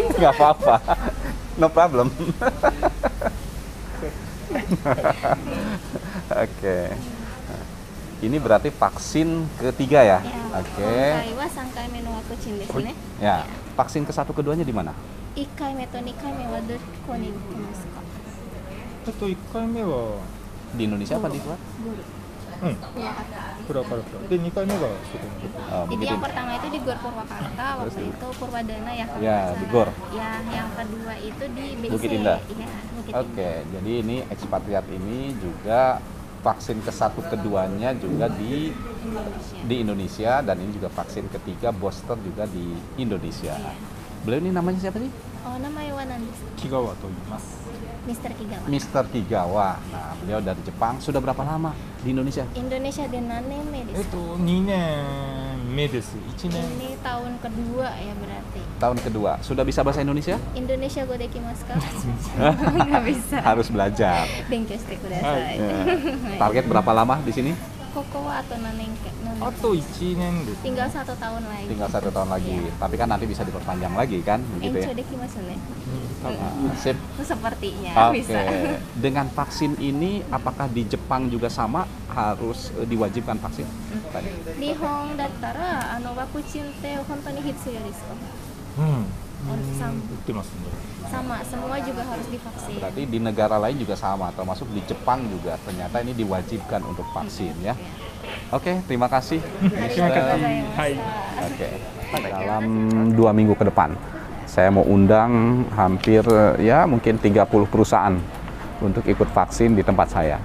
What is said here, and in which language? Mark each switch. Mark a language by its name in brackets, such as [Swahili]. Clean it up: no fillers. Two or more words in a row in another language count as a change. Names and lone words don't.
[Indonesian] Nggak apa-apa, [English] no problem. [Indonesian] Oke. Ini berarti vaksin ketiga ya? Oke. [Japanese] 今回は3回目のワクチンですね。 [Indonesian] Ya, vaksin ke satu keduanya di mana? [Japanese] 1 回目と2回目はどこに行きますか？ 1回目は [Indonesian] Di Indonesia apa di luar? [Japanese] ゴル。プラカラで2回目がそこに [Indonesian] Oh, Jadi begitu. yang pertama itu di Gor Purwakarta, waktu itu Purwadana ya. kalau Ya, nggak di salah. Gor. Ya, yang kedua itu di BC. Bukit Indah. Iya, Bukit Oke, jadi ini ekspatriat ini juga vaksin ke-1 keduanya juga di Indonesia, dan ini juga vaksin ketiga booster juga di Indonesia. Beliau ini namanya siapa sih? Oh, namanya Wanan desu. [Japanese] 木川と言います。 [Indonesian] Mr. Kigawa. Mr. Kigawa. Nah, beliau dari Jepang. Sudah berapa lama di Indonesia? [Japanese] インドネシアで何年目 2 desu. 年目です。1年。 [Indonesian] Ini tahun kedua ya berarti. Tahun kedua. Sudah bisa bahasa Indonesia? [Japanese] インドネシア語できますか? [Indonesian] Nggak bisa. Harus belajar. [Japanese] 勉強してください. [Indonesian] Ya. Target berapa lama di sini? Koko atau nanengke? [Japanese] あと1年です。 [Indonesian] Tinggal 1 tahun lagi. Tinggal 1 tahun lagi. Tapi kan nanti bisa diperpanjang lagi kan, begitu ya? [Japanese] 延長できますね. [Indonesian] Nah, sip. Sepertinya Oke. bisa. Dengan vaksin ini, apakah di Jepang juga sama harus diwajibkan vaksin? Tadi. [Japanese] 日本だったらワクチンって本当に必要ですか? うん。 [Indonesian] Sama. [Japanese] 打ってますね。 [Indonesian] Sama, semua juga harus divaksin. Berarti di negara lain juga sama, termasuk di Jepang juga ternyata ini diwajibkan untuk vaksin ya. Oke, terima kasih. Terima kasih. Hai. Oke. Dalam 2 minggu ke depan, saya mau undang hampir ya mungkin 30 perusahaan untuk ikut vaksin di tempat saya.